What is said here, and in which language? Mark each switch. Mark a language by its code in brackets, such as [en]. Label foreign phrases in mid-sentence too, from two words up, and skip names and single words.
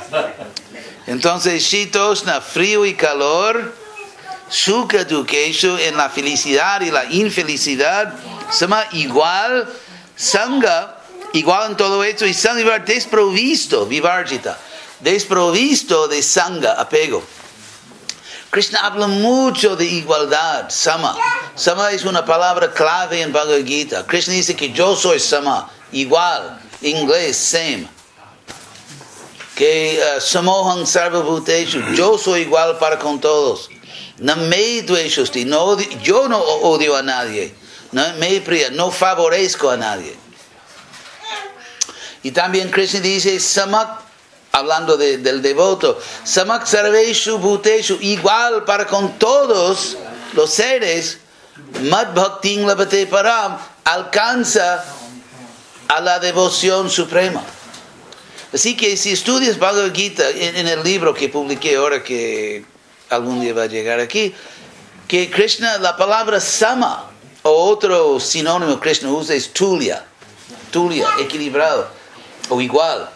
[es] Entonces, Shitosna, frío y calor, [sa] Shuka Dukeshu, [es] en la felicidad y la infelicidad, Sama igual, Sangha, igual en todo esto, y Sangha desprovisto, Vivarjita, desprovisto de Sangha, apego. Krishna habla mucho de igualdad, sama. Sama es una palabra clave en Bhagavad Gita. Krishna dice que yo soy sama, igual, inglés, same. [sa] Que samoham sarvabhuteshu, [es] yo soy igual para con todos. [sa] No me dveshosti, [es] yo no odio a nadie. [sa] No me priya, [es] no favorezco a nadie. Y también Krishna dice samak, hablando del devoto, [sa] samak sarveshu bhuteshu, [es] igual para con todos los seres, [sa] mad bhaktin labhate param, [es] alcanza a la devoción suprema. Así que si estudias Bhagavad Gita en el libro que publiqué ahora, que algún día va a llegar aquí, que Krishna, la palabra sama, o otro sinónimo Krishna usa es tulya, equilibrado, o igual.